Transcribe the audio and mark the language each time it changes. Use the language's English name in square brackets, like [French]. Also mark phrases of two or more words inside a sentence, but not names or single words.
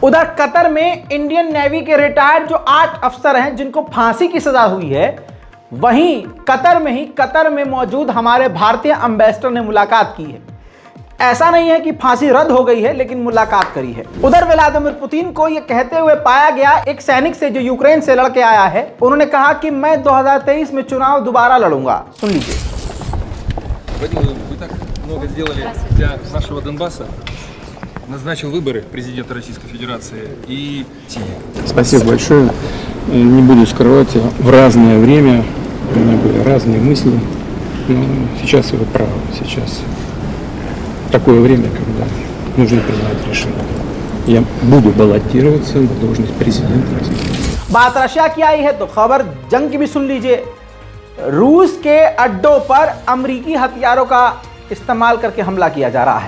[Hindi] उधर कतर में [English] Indian Navy [Hindi] के रिटायर्ड जो 8 अफसर हैं जिनको फांसी की सजा हुई है, वहीं कतर में मौजूद हमारे भारतीय एम्बेसडर ने मुलाकात की है। ऐसा नहीं है कि फांसी रद्द हो गई है, लेकिन मुलाकात करी है। उधर व्लादिमीर पुतिन को यह कहते हुए पाया गया एक सैनिक से जो यूक्रेन से लड़के आया है, उन्होंने कहा कि मैं 2023 में चुनाव दोबारा लड़ूंगा। सुन लीजिए। [Russian] Вы так много сделали для нашего Донбасса. Назначил выборы президента Российской Федерации и... Спасибо большое. Не буду скрывать, в разное время у меня были разные мысли. Но сейчас вы правы. Сейчас такое время, когда нужно принимать решение. Я буду баллотироваться на должность президента России. [Hindi] बात रशिया की आई है तो खबर जंग की भी सुन लीजिए। रूस के अड्डों पर अमेरिकी हथियारों का इस्तेमाल करके हमला किया जा रहा है।